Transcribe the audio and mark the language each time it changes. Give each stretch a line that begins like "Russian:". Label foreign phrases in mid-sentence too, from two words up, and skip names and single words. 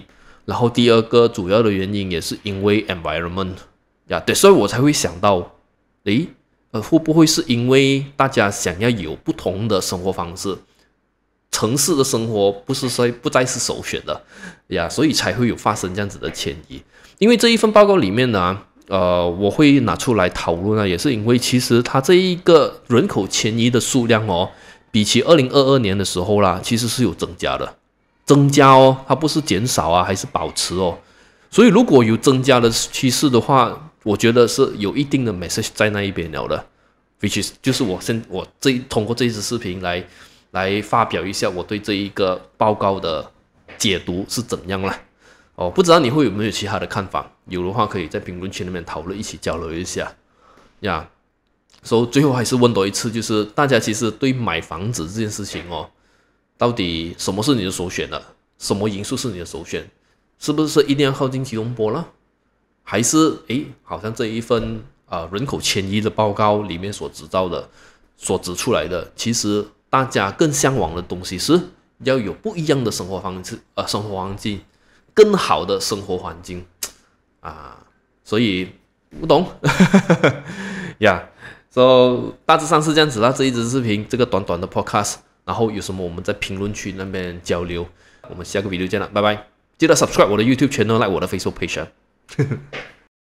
Chinese: 然後第二個主要的原因也是因為 environment 對，所以我才會想到，會不會是因為大家想要有不同的生活方式，城市的生活不再是首選的所以才會有發生這樣子的遷移。因為這一份報告裡面呢，我會拿出來討論也是因為其實它這一個人口遷移的數量比起2022年的時候啦，其實是有增加的，它不是減少啊，還是保持所以如果有增加的趨勢的話，我覺得是有一定的 message 在那一邊了的 ，
English: which is
Chinese: 就是我通過這一支視頻來發表一下我對這一個報告的解讀是怎樣啦。不知道你會有沒有其他的看法？有的話可以在評論區裡面討論，一起交流一下。所以最後還是問多一次，就是大家其實對買房子這件事情到底什麼是你的首選呢？什麼因素是你的首選？是不是一定要靠近吉隆坡了？還是好像這一份人口遷移的報告裡面所指出來的，其實大家更向往的東西是要有不一樣的生活環境，更好的生活環境所以不懂 so 大致上是這樣子啦。這一支視頻，這個短短的 podcast， 然後有什麼我們在評論區那邊交流。我們下個 video 見了，拜拜！記得 subscribe 我的 YouTube channel， like 我的 Facebook page